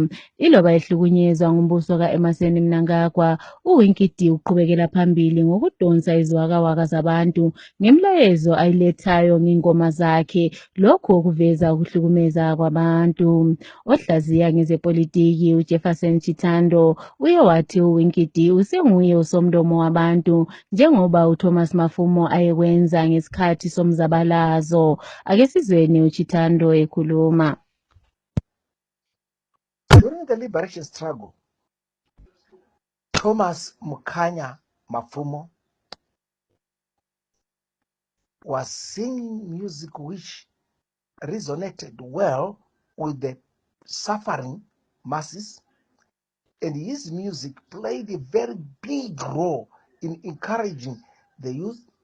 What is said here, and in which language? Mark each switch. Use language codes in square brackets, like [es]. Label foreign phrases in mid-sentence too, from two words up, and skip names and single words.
[nd] Iloba ehlukunyezwa ngumbuso ka-Emmerson Mnangagwa, uWinky D uqhubekela phambili ngokudonsa iziwakawaka zabantu ngemilayezo ayilethayo ngengoma zakhe, lokhu okuveza ukuhlukumeza kwabantu. Ohlaziya ngezepolitiki uJefferson Chitando uye wathi uWinky D usenguye usomlomo wabantu njengoba uThomas Mafumo ayekwenza ngesikhathi somzabalazo. Ake sizweni uChitando ekhuluma. [en] During the liberation struggle, Thomas Mukanya Mafumo was singing music which resonated well with the suffering masses, and his music played a very big role in encouraging the youth